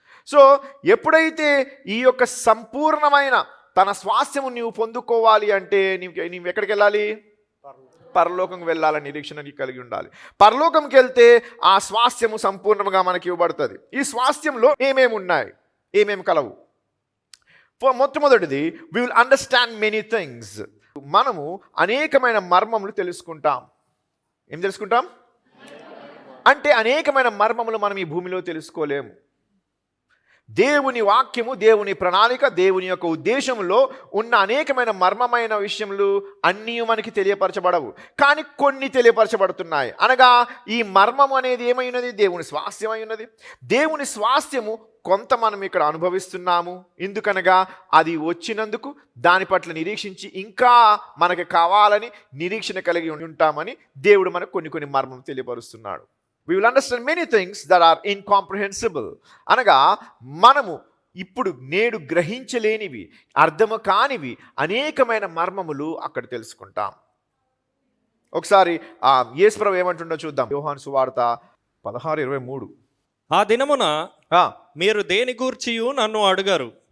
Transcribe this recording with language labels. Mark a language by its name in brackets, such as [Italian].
[Telugu] So ఎప్పుడైతే ఈ యొక్క సంపూర్ణమైన తన స్వాస్థ్యము నీవు పొందుకోవాలి అంటే నీవు ఎక్కడికి వెళ్ళాలి? పరలోకంకి వెళ్ళాలని నిరీక్షణ నీకు కలిగి ఉండాలి. పరలోకంకి వెళ్తే ఆ స్వాస్థ్యము సంపూర్ణంగా మనకి ఇవ్వబడుతుంది. ఈ స్వాస్థ్యంలో ఏమేమి ఉన్నాయి, ఏమేమి కలవు? మొట్టమొదటిది, [English] we will understand many things. [Telugu] మనము అనేకమైన మర్మములు తెలుసుకుంటాం. ఏం తెలుసుకుంటాం అంటే అనేకమైన మర్మములు మనం ఈ భూమిలో తెలుసుకోలేము. దేవుని వాక్యము, దేవుని ప్రణాళిక, దేవుని యొక్క ఉద్దేశంలో ఉన్న అనేకమైన మర్మమైన విషయములు అన్నీ మనకి తెలియపరచబడవు, కానీ కొన్ని తెలియపరచబడుతున్నాయి. అనగా ఈ మర్మం అనేది ఏమై ఉన్నది? దేవుని స్వాస్థ్యమై ఉన్నది. దేవుని స్వాస్థ్యము కొంత మనం ఇక్కడ అనుభవిస్తున్నాము. ఎందుకనగా అది వచ్చినందుకు దాని పట్ల నిరీక్షించి ఇంకా మనకి కావాలని నిరీక్షణ కలిగి ఉంటామని దేవుడు మనకు కొన్ని మర్మం తెలియపరుస్తున్నాడు. [English] We will understand many things that are incomprehensible. [Telugu] అనగా మనము ఇప్పుడు నేడు గ్రహించలేనివి, అర్థము కానివి అనేకమైన మర్మములు అక్కడ తెలుసుకుంటాం. ఒకసారి యేసుప్రభు ఏమంటుండో చూద్దాం. యోహాను సువార్త 16:23. ఆ దినమున మీరు దేని గూర్చియు నన్ను అడుగరు.